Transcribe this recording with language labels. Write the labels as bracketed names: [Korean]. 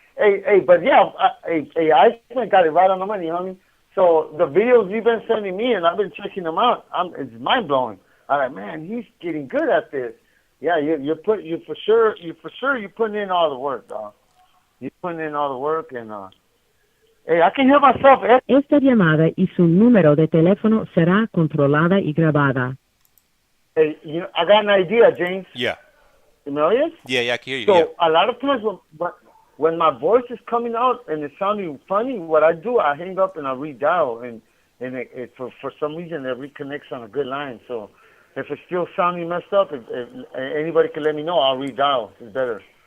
[English] Hey, but yeah, I got it right on the money, homie. So the videos you've been sending me and I've been checking them out. It's mind blowing. All right, man, he's getting good at this. Yeah, you for sure putting in all the work, dog. You're putting in all the work, and hey, I can hear myself. [Spanish] Esta llamada y su número de teléfono será controlada y grabada. [English] Hey, I got an idea, James. Yeah. You know it? Yeah, I can hear you. So a lot of times when my voice is coming out and it's sounding funny, what I do, I hang up and I redial, and it for some reason it reconnects on a good line. So if it's still sounding messed up, if anybody can let me know, I'll redial. It's better.